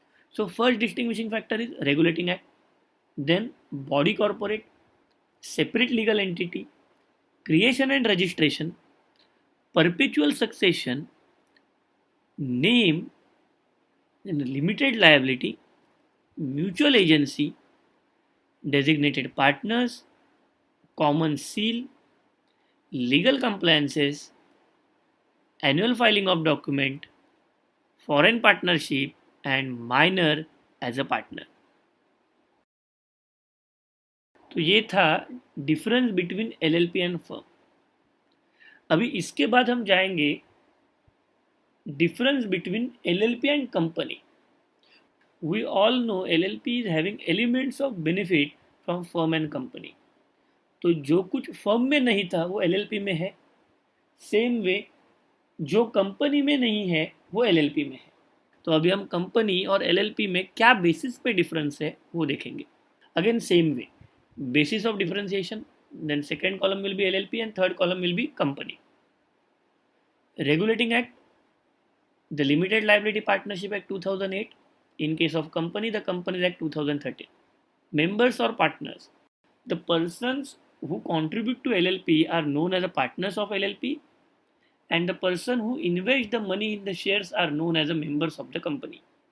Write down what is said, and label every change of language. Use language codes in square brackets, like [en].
[en] So first distinguishing factor is regulating act, then body corporate, separate legal entity, creation and registration, perpetual succession, name, then limited liability, mutual agency, designated partners, common seal, legal compliances, annual filing of document, foreign partnership, and minor as a partner. [hi] तो ये था [en] Difference between LLP and firm. [hi] अभी इसके बाद हम जाएंगे [en] Difference between LLP and company. We all know LLP is having elements of benefit from firm and company. [hi] तो जो कुछ फर्म में नहीं था वो LLP में है. सेम वे जो कंपनी में नहीं है वो LLP में है. तो अभी हम कंपनी और LLP में क्या बेसिस पे डिफरेंस है वो देखेंगे. [en] Again same way, basis of differentiation, then second column will be LLP and third column will be company. Regulating Act, the Limited Liability Partnership Act 2008. In case of company, the Companies Act 2013. Members or partners, the persons who contribute to LLP are known as the partners of LLP, and the person who invests the money in the shares are known as the members of the company.